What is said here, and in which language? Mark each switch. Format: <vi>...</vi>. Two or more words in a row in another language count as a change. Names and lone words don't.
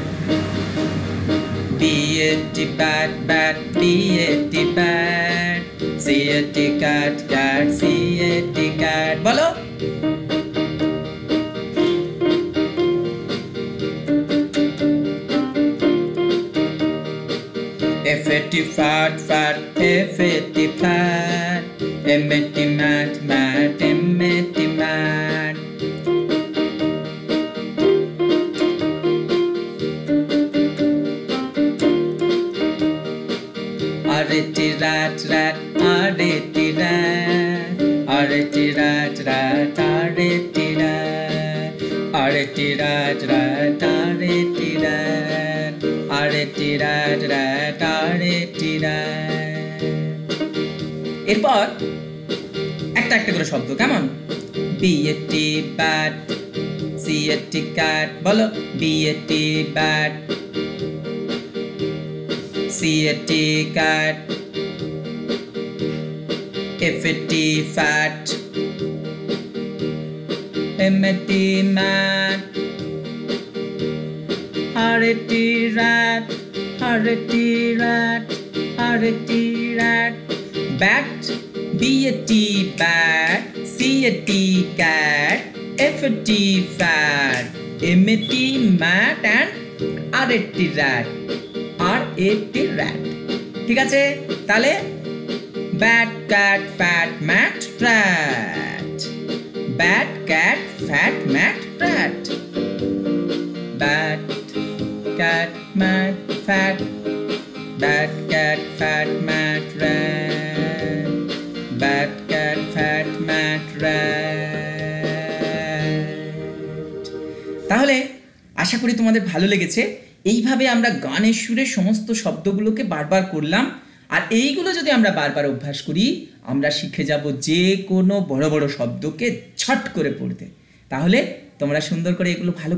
<en>B-A-T bat bat B-A-T bat C-A-T cat cat C-A-T cat বলো F-A-T fat fat F-A-T fat M-A-T mat mat M-A-T mat R-A-T rat rat R-A-T rat R-A-T rat rat R-A-T rat R-A-T rat rat R-A-T rat R-A-T rat rat R-A-T rat</en> <bn>এরপর একটা একটা করে শব্দ কেমন</bn> <en>B-A-T bat C-A-T cat বলো B-A-T bat C-A-T cat F-A-T fat M-A-T mat R-A-T rat R-A-T rat R-A-T rat bat B-A-T bat C-A-T cat F-A-T fat M-A-T mat and R-A-T rat R-A-T rat</en> <bn>ঠিক আছে তাহলে</bn> <en>bat cat fat mat rat bat cat fat mat rat bat cat mat fat bat cat fat mat rat bat cat fat mat</en> <bn>rat তাহলে আশা করি তোমাদের ভালো লেগেছে এইভাবে আমরা গানের সুরে সমস্ত শব্দগুলোকে বারবার করলাম আর এইগুলো যদি আমরা বারবার অভ্যাস করি আমরা শিখে যাব যে কোনো বড় বড় শব্দকে ছট করে পড়তে তাহলে তোমরা সুন্দর করে এগুলো ভালো</bn>